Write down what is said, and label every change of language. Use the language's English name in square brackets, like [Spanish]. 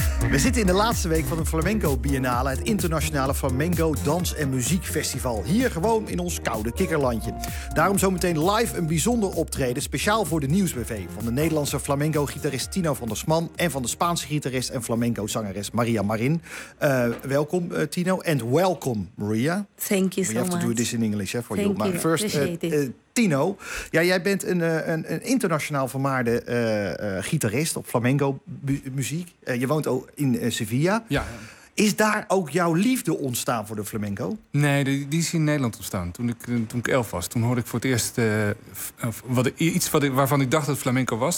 [Dutch] We zitten in de laatste week van de Flamenco Biennale, het internationale Flamenco Dans- en Muziekfestival. Hier gewoon in ons koude kikkerlandje. Daarom zometeen live een bijzonder optreden, speciaal voor de Nieuws BV. Van de Nederlandse flamenco-gitarist Tino van der Sman en van de Spaanse gitarist en flamenco-zangeres Maria Marin. Welkom Tino en welkom Maria. [English] Thank you so much. We have to do this in English for you. Thank you, appreciate it. [Dutch] Tino, ja, jij bent een internationaal vermaarde gitarist op flamenco muziek. Je woont ook in Sevilla. Ja. Is daar ook jouw liefde ontstaan voor de flamenco? Nee, die is in Nederland ontstaan. Toen ik 11 was, toen hoorde ik voor het eerst waarvan ik dacht dat het flamenco was.